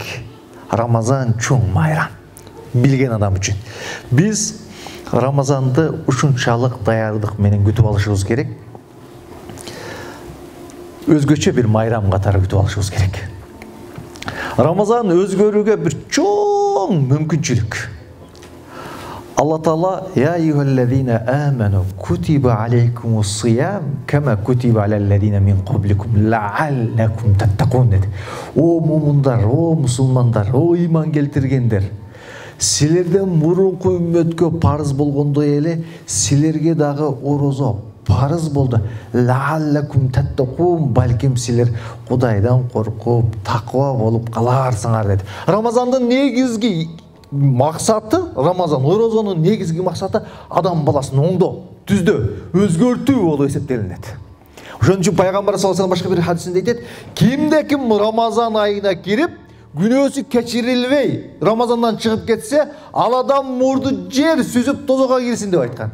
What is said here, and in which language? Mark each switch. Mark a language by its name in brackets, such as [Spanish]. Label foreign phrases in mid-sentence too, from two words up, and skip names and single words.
[Kyrgyz] Рамазан чоң майрам. Билген адам үчүн. Биз Рамазанды ушунчалык даярдык менен күтүп алышыбыз керек. Өзгөчө бир майрам катары күтүп алышыбыз керек. Рамазан өзгөрүүгө бир чоң мүмкүнчүлүк. [Arabic] Allah Taala يا أيها الذين آمنوا كتب عليكم الصيام كما كتب على الذين من قبلكم لعلكم تتقون dedi. [Kyrgyz] О мумундар, о мусулмандар, о ыйман келтиргендер. Силерден мурунку үммөткө парыз болгондой эле силерге дагы орозо парыз болду. [Arabic] لعلكم تتقون, [Kyrgyz] балким силер Кудайдан коркуп, таква болуп каларсыңар dedi. Рамазандын негизги максаты, Рамазан орозонун негизги максаты адам баласын оңдоо, түздөө, өзгөртүү болуп эсептелинет. Ошон үчүн пайгамбар [Arabic] صلى الله عليه [Kyrgyz] башка бир хадисинде айтат: "Кимде-ким Рамазан айына кирип, күнөөсү кечирилбей, Рамазандан чыгып кетсе, ал адам мурду жер сүзүп тозого кирсин" деп айткан.